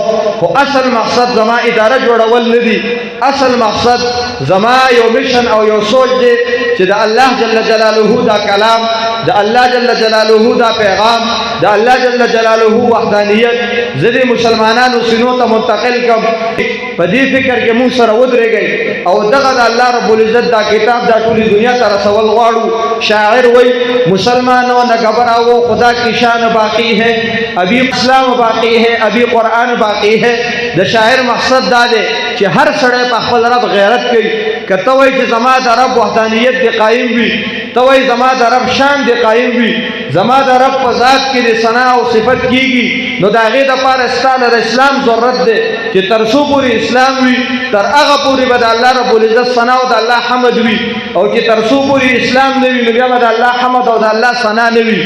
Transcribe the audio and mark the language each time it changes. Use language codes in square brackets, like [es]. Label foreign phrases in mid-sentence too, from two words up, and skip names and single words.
[ps] خو اصل مقصد زما اداره جوړول نه دي، اصل مقصد زما یو میشن او یو سوچ دی چې د الله [ar] جل جلاله [ps] دا کلام، د الله [ar] جل جلاله [ps] دا پیغام، د الله [ar] جل جلاله [ps] وحدانیت زه د مسلمانانو سینو ته منتقل کړم. په دې فکر کې مونږ سره ودرېږئ او دغه د الله [ar] رب العزت [ps] دا کتاب دا ټولې دنیا ته رسول غواړو. شاعر وای [ur] مسلمانوں نہ گھبراؤ خدا کی شان باقی ہے، ابھی اسلام باقی ہے، ابھی قرآن باقی ہے. [ps] د شاعر مقصد دا دی چې هر سړی په خپل رب غیرت کوي. که ته وایې چې زما د رب وحدانیت دی قایم وي، ته وایې زما د رب شان دی قایم وي، زما د رب په ذات کې د ثنا او صفت کیږي، نو د هغې دپاره ستا د اسلام ضرورت دی چې تر څو پورې اسلام وي تر هغه پورې به د الله [ar] رب العزت [ps] ثنا او د الله حمد وي، او چې تر څو پورې اسلام نه وي نو بیا به د الله حمد او د الله ثنا نه وي.